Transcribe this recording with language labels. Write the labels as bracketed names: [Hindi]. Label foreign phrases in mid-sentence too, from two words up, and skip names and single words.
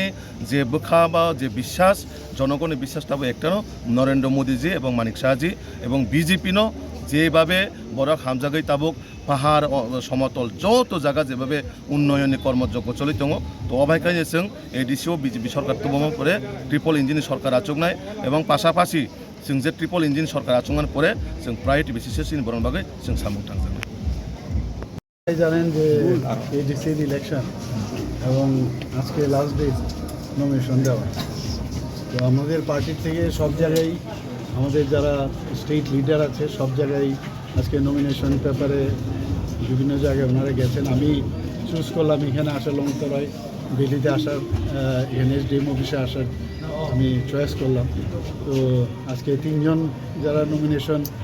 [Kok Borok] जे बोखा बा जे विश्वास जनगणनि विश्वासटाबो एकटानो नरेंद्र मोदीजी एवं मानिक शाहजी एवं बीजेपी नो जेभावे बरक हामजागै ताबुक पाहाड़ समतल जत जायगा जेभावे उन्नयननि कर्मयज्ञ चलि दङ तो अबायखायनो जों एडिसिओ बीजेपी सरकार तबमा परे [English] triple engine [Kok Borok] सरकार आचुकनाय एवं पासापासि जों जे [English] triple engine [Kok Borok] सरकार आचुकनानै परे जों प्रायोरिटी बेसिसै जों बरन बागै जों सामुं थांजागोन [Bangla] জানেন যে এডিসির ইলেকশন এবং আজকে [English] last day [Bangla] নমিনেশন দেওয়া তো আমাদের পার্টির থেকে সব জায়গায় আমাদের যারা [English] state leader [Bangla] আছে সব জায়গায় আজকে নমিনেশন পেপারে বিভিন্ন জায়গায় ওনারা গেছেন আমি চুজ করলাম এখানে আসার লংতরায় দিল্লিতে আসার এনএসডিএম অফিসে আসার আমি চয়েস করলাম তো আজকে তিনজন যারা নমিনেশন